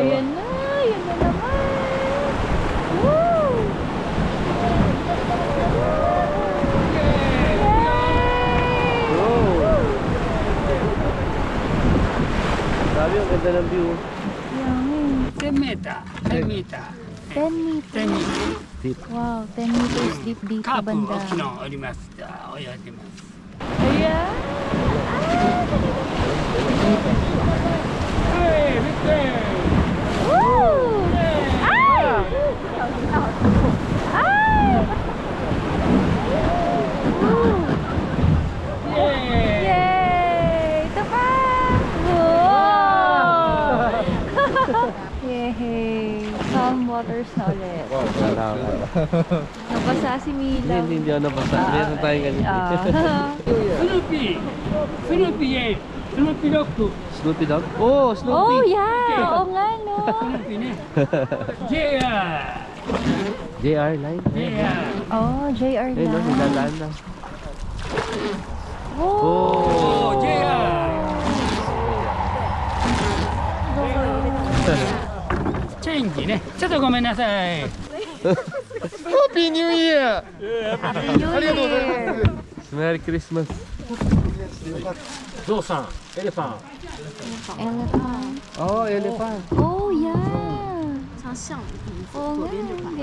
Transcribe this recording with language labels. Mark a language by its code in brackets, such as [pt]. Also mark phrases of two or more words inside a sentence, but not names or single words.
[tl] Ayan na! Ayan na naman! Woo! Oh! Sabi ang ganda ng view. [en] Yummy. [ja] 10 メーター。10メーター。 [en] 10 meters. [ja] 10メーター。 [en] Deep. Wow, 10 meters deep dito [ja] カープ [tl] banda. [ja] 沖縄あります。泳いでます。 [tl] Ayan! [en] Hey, look there! Woo! Ay! Ay! Woo! Yay! [tl] Yay! Ito pa! Wow! Yay! [en] Calm waters [tl] na ulit. Nabasa si Mila. Hindi ako nabasa. Meron tayong ganito. [ja] スヌーピースヌーピーへスヌーピーロック [en] Snoopy dog? Oh, Oh, Snoopy! yeah! [tl] Oo nga, no? [ja] スヌーピーね JR [en] JR line? JR Oh, JR [tl] Ayun, no, na. nilalaan na. Oh! Oh! [ja] JR チェンジねちょっとごめんなさい [en] Happy New Year! Happy New Year! Merry Christmas! [ja] ゾウさんエレファン [en] Elephant. Oh, elephant! Oh, yeah! [zh] 像象鼻子， [tl] Oo [zh] 左 [tl] nga, [zh] 边就 [tl] ang